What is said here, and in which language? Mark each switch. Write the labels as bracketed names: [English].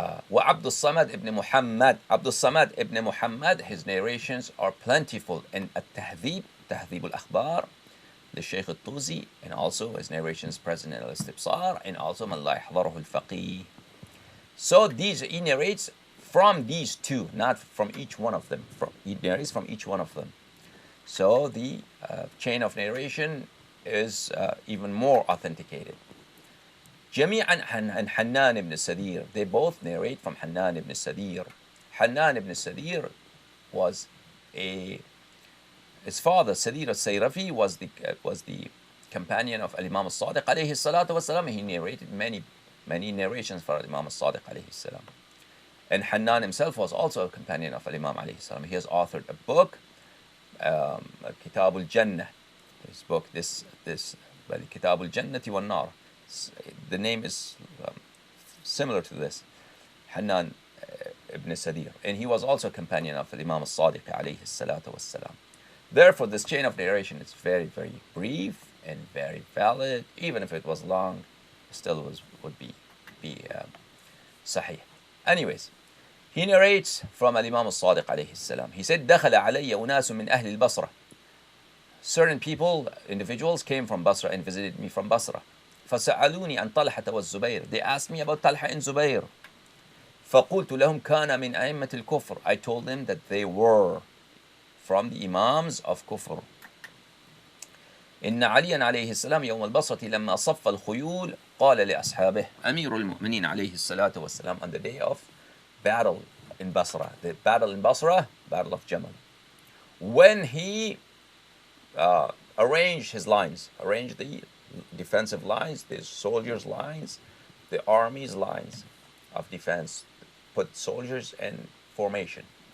[English] وعبد الصمد ibn Muhammad. Abdul Samad ibn Muhammad, his narrations are plentiful in At-Tahdhib, Tahdhib al-Akhbar, the Shaykh al-Tuzi, and also his narrations present in Al-Istibsar, and also Man la yahdharuhu al-Faqih. So he narrates from these two, not from each one of them. He narrates from each one of them. So the chain of narration is even more authenticated. [Arabic] جميعا عن حنان ibn Sadir. [English] They both narrate from Hannan ibn Sadir. Hannan ibn Sadir was his father, Sadir al-Sayrafi, was the companion of Imam al-Sadiq alayhi salatu wasalam. He narrated many narrations for Imam al-Sadiq alayhi salam. And Hannan himself was also a companion of Imam alayhi salam. He has authored a book, Kitab al-Jannah. His book, Kitab al-Jannati wal-Nar. The name is similar to this, Hannan ibn Sadir. And he was also a companion of Imam al-Sadiq alayhi salatu wassalam. Therefore, this chain of narration is very, very brief and very valid. Even if it was long, still would be sahih. Anyways, he narrates from Imam al-Sadiq alayhi salam. He said, [Arabic] دخل علي أناس من أهل البصرة. [English] Certain people, individuals, came from Basra and visited me from Basra. [Arabic] فسألوني عن طلحة والزبير. [English] They asked me about Talha and Zubair. [Arabic] فقلت لهم كان من أئمة الكفر. [English] I told them that they were from the Imams of Kufr. [Arabic] إن عليا عليه السلام يوم البصرة لما صف الخيول قال لأصحابه. [English] أمير المؤمنين عليه الصلاة والسلام, on the day of battle in Basra, the battle in Basra, battle of Jamal, when he arranged his lines, arranged the defensive lines, the soldiers' lines, the army's lines of defense, put soldiers in formation.